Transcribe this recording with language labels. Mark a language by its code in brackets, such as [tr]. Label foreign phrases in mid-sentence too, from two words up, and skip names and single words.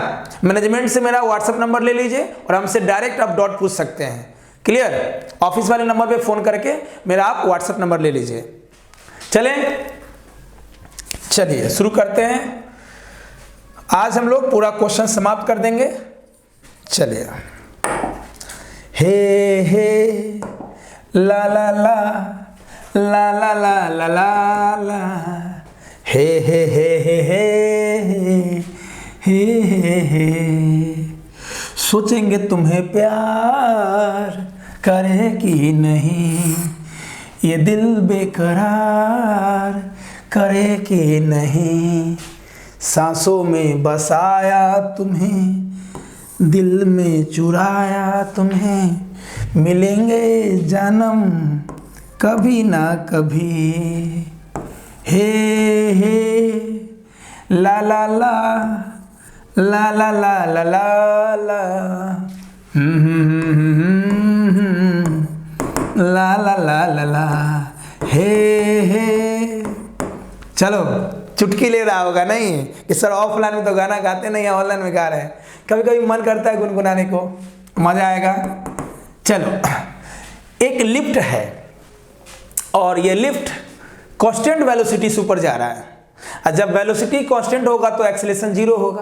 [hi] मैनेजमेंट से मेरा [en] WhatsApp number [hi] ले लीजिए और हमसे डायरेक्ट आप डॉट पूछ सकते हैं। क्लियर? ऑफिस वाले नंबर पे फोन करके मेरा आप [en] WhatsApp number [hi] ले लीजिए। चलिए शुरू करते हैं। आज हम लोग पूरा क्वेश्चन समाप्त कर देंगे। चलिए। हे ला ला ला ला ला ला ला ला ला, हे हे हे हे हे हे हे। सोचेंगे तुम्हें प्यार करे कि नहीं, ये दिल बेकरार करे कि नहीं। सांसों में बसाया तुम्हें, दिल में चुराया तुम्हें, मिलेंगे जन्म कभी ना कभी। हे ला ला ला ला ला ला ला ला ला, ला ला ला ला ला, हे। चलो, चुटकी ले रहा होगा नहीं कि सर ऑफलाइन में तो गाना गाते नहीं है, ऑनलाइन में गा रहे हैं। कभी कभी मन करता है गुनगुनाने को, मजा आएगा। चलो, एक लिफ्ट है और ये लिफ्ट [en] constant velocity [hi] से ऊपर जा रहा है। और जब [en] velocity constant [hi] होगा तो एक्सेलरेशन 0 होगा।